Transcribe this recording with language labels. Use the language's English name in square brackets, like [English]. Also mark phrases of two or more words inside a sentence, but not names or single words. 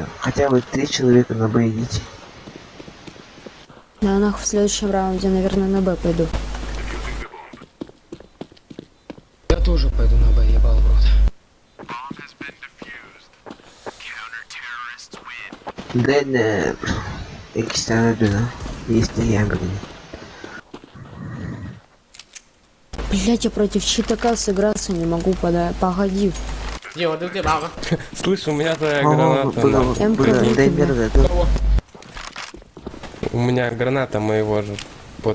[Russian] Хотя бы 3 человека на Б идите. Да, нахуй в следующем раунде, наверное, на Б пойду. Я тоже пойду на Б, ебал в рот. Дейнер. [Turkish] İkisinden öldü lan. İsteyen birini. [Russian] Блять, я против читака сыграться не могу, погоди. Дима, ты где бага? Слышь, у меня твоя Aa, граната. нахуй. [Turkish] burada Дейнер öldü. [Russian] У меня граната моего же. Под...